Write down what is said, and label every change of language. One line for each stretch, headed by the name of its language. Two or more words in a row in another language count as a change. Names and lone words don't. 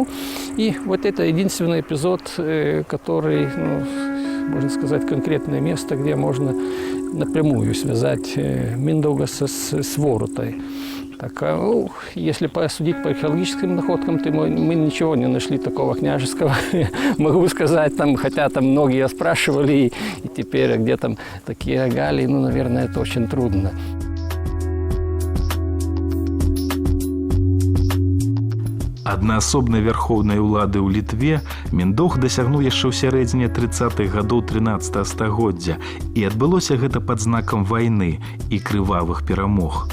Russian: И вот это единственный эпизод, который, можно сказать, конкретное место, где можно напрямую связать Миндаугаса с Ворутой. Так, если посудить по археологическим находкам, то мы ничего не нашли такого княжеского. Могу сказать, хотя многие спрашивали, и теперь где там такие регалии, наверное, это очень трудно.
Belarusian: Аднаасобнай вярхоўнай улады ў Літве Міндоўг дасягнуў яшчэ ў сярэдзіне 30-х гадоў 13 стагоддзя, і адбылося гэта пад знакам вайны і крывавых перамог.